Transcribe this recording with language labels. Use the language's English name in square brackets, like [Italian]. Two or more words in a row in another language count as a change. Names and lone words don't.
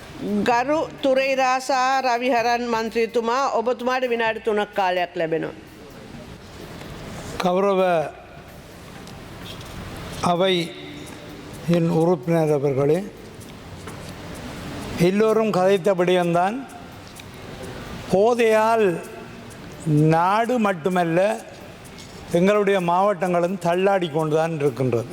[Sinhala] ගරු තුරේරාසා රවිහරන් මන්ත්‍රීතුමා ඔබතුමාට විනාඩි 3ක් කාලයක් ලැබෙනවා. [Tamil] கௌரவ அவை என் உறுப்பினர் அவர்களே, எல்லோரும் கதைத்தபடியம்தான் போதையால் நாடு மட்டுமல்ல எங்களுடைய மாவட்டங்களும் தள்ளாடி கொண்டுதான் இருக்கின்றது.